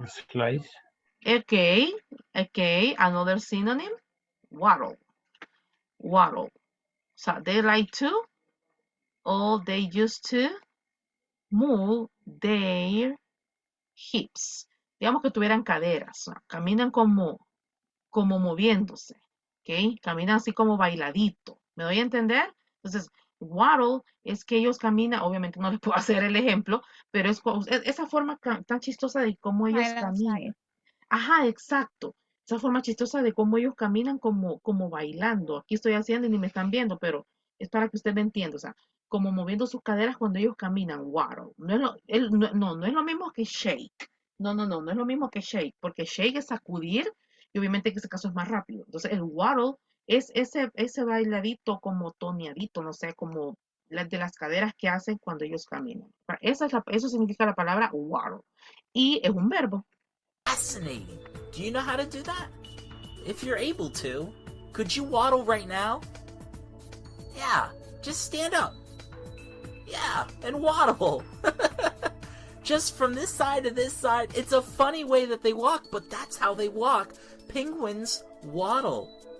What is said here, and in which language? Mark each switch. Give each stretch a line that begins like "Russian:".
English: Slice. Okay, another synonym. Waddle. So they like to, or they used to move their hips.
Spanish: Digamos que tuvieran caderas, caminan como moviéndose, ¿ok? Caminan así como bailadito. ¿Me doy a entender? Entonces, waddle es que ellos caminan, obviamente no les puedo hacer el ejemplo, pero es esa forma tan chistosa de cómo ellos caminan. Ajá, exacto. Esa forma chistosa de cómo ellos caminan como bailando. Aquí estoy haciendo y ni me están viendo, pero es para que usted me entienda. O sea, como moviendo sus caderas cuando ellos caminan. Waddle. No es lo mismo que shake. No es lo mismo que shake, porque shake es sacudir y obviamente en ese caso es más rápido. Entonces el waddle es ese bailadito como toneadito, no sé, como de las caderas que hacen cuando ellos caminan. Eso significa la palabra waddle. Y es un verbo.
English: Fascinating. Do you know how to do that? If you're able to, could you waddle right now? Yeah, Just stand up. Yeah, and waddle. Just from this side to this side. It's a funny way that they walk, but that's how they walk. Penguins waddle.